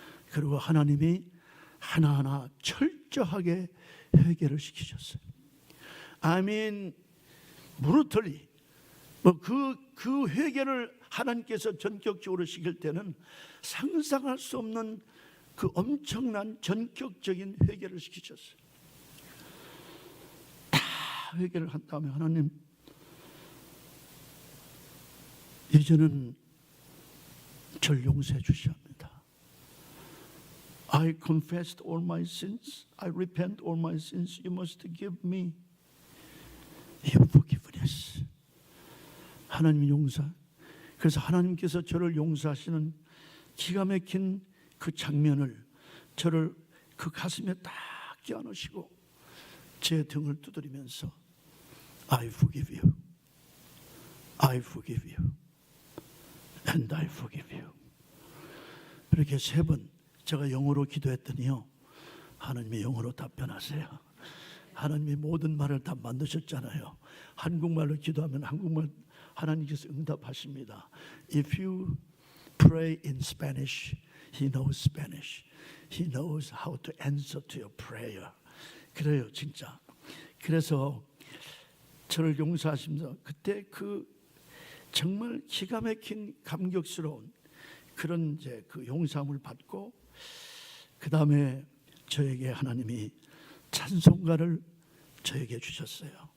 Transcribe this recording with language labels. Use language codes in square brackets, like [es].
[ko] 그리고 하나님이 하나하나 철저하게 회개를 시키셨어요. [en] I mean, brutally. [ko] 그 회개를 하나님께서 전격적으로 시킬 때는 상상할 수 없는 그 엄청난 전격적인 회개를 시키셨어요. 다 회개를 한 다음에 하나님, 이제는 절 용서해 주셔야 합니다. [en] I confessed all my sins. I repent all my sins. You must give me your forgiveness. [ko] 하나님 용서. 그래서 하나님께서 저를 용서하시는 기가 막힌 그 장면을 저를 그 가슴에 딱 껴안으시고 제 등을 두드리면서 [en] I forgive you. I forgive you. And I forgive you. [ko] 이렇게 3번 제가 영어로 기도했더니요, 하나님이 영어로 답변하세요. 하나님이 모든 말을 다 만드셨잖아요. 한국말로 기도하면 한국말 하나님께서 응답하십니다. [en] If you pray in Spanish, He knows Spanish. He knows how to answer to your prayer. [ko] 그래요, 진짜. 그래서 저를 용서하시면서 그때 그 정말 기가 막힌 감격스러운 그런 이제 그 용서함을 받고, 그 다음에 저에게 하나님이 찬송가를 저에게 주셨어요.